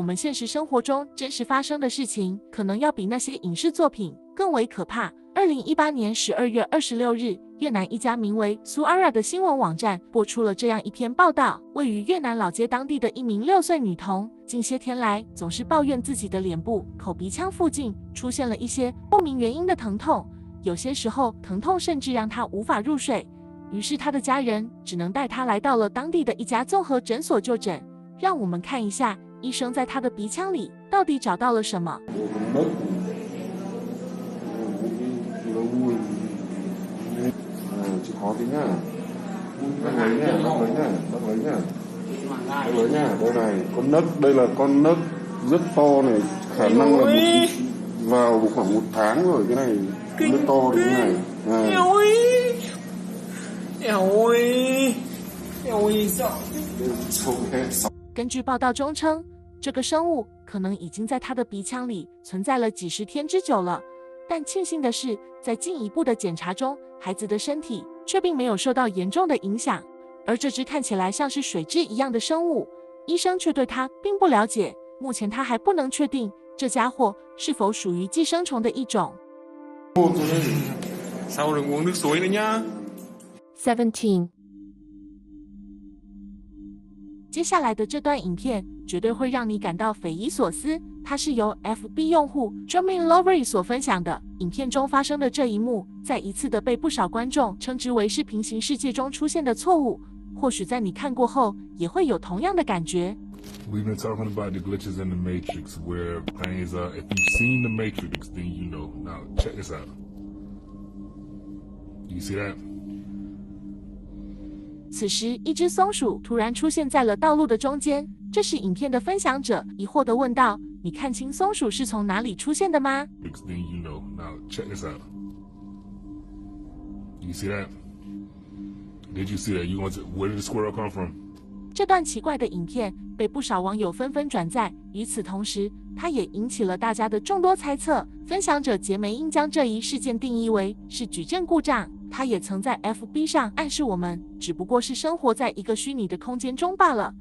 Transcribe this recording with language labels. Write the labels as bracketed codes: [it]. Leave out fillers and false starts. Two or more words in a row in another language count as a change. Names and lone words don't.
[zh] 们现实生活中真实发生的事情，可能要比那些影视作品更为可怕。2018年12月26日，越南一家名为 Suara 的新闻网站播出了这样一篇报道：位于越南老街当地的一名6岁女童，近些天来总是抱怨自己的脸部、口鼻腔附近出现了一些不明原因的疼痛，有些时候疼痛甚至让她无法入睡。于是她的家人只能带她来到了当地的一家综合诊所就诊。让我们看一下医生在她的鼻腔里到底找到了什么。 [vi] Chịu khó tí nhá. Bác lấy nhá, bác lấy nhá, bác lấy nhá. Bác lấy nhá, đây này, con nấc, đây là con nấc rất to này, khả năng là vào khoảng 1 tháng rồi, cái này nấc to đến thế này. Eo ơi, eo ơi, eo ơi, sợ. [zh] 根据报道中称，这个生物可能已经在他的鼻腔里存在了几十天之久了。但庆幸的是，在进一步的检查中，孩子的身体却并没有受到严重的影响。而这只看起来像是水蛭一样的生物，医生却对它并不了解。目前他还不能确定这家伙是否属于寄生虫的一种。 [vi] Sau đừng uống nước suối nữa nhá. [zh] 17。接下来的这段影片绝对会让你感到匪夷所思，它是由 FB 用户 Jermaine Lovery 所分享的。影片中发生的这一幕，再一次的被不少观众称之为是平行世界中出现的错误。或许在你看过后，也会有同样的感觉。 [en] We've been talking about the glitches in the Matrix, where things are. If you've seen the Matrix, then you know. Now check this out. You see that? [zh] 此时，一只松鼠突然出现在了道路的中间。这时，影片的分享者疑惑地问道：“你看清松鼠是从哪里出现的吗？” [en] Then you know. Now check this out. You see that? Did you see that? You want to? Where did the squirrel come from? [zh] 这段奇怪的影片被不少网友纷纷转载。与此同时，它也引起了大家的众多猜测。分享者杰梅因将这一事件定义为是矩阵故障。他也曾在 FB 上暗示我们，只不过是生活在一个虚拟的空间中罢了。